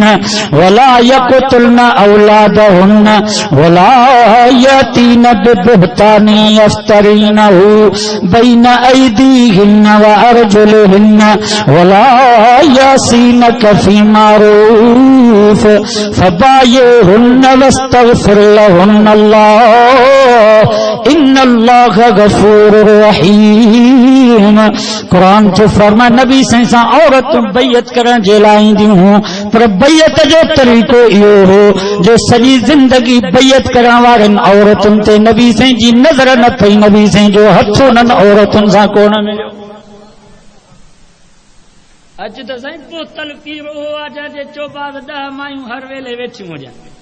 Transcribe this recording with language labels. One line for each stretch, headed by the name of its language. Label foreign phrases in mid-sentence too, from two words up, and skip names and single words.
Arabic: ولا يقتلن أولادهن ولا يأتين ببهتان يفترينه بين أيديهن وأرجلهن ولا يعصينك في معروف فبايعهن واستغفر لهن الله إن الله غفور رحيم.
Sindhi: कुरान जो फरमा नबी सां औरतूं बैयत करण जे लाइ ईंदियूं हुयूं, पर बैयत जो तरीक़ो इहो हो जो सॼी ज़िंदगी बैयत करण वारनि औरतुनि ते नबी साईं जी नज़र न पई, नबी साईं जो हथ उन्हनि औरतुनि सां कोन मिलियो। अॼु त साईं बोतल पी रहो आहे जंहिंजे चोबाद 10 मायूं हर वेले वेठियूं हुजनि।